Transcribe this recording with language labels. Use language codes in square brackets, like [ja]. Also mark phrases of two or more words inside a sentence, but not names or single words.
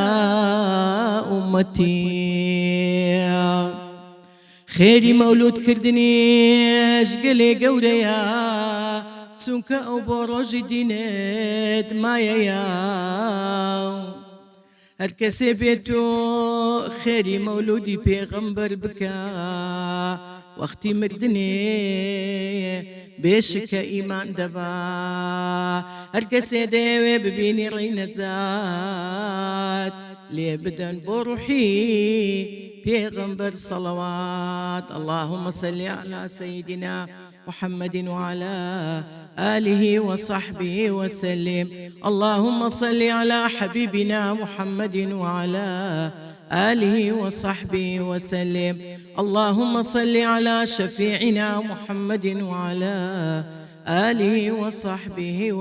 [ckb] ئومەتی خێری مەولودکردنیش گەلێ گەورەیە چونکە ئەو بۆ ڕۆژی دینێت مایەیە هەر کەسێ بێت و خێری مەولودی پێغەمبەر بکە وەختی مردنێ بێشکە ئیمان دەبا هەر کەسێ دەیەوێ ببینی ڕێی نەجات لێ بدەن بۆ ڕوحی پیغمبر صلوات [ar] اللهم صل على سيدنا محمد وعلى آله وصحبه وسلم اللهم صل على حبيبنا محمد وعلى آله وصحبه وسلم اللهم صل على شفيعنا محمد وعلى آله وصحبه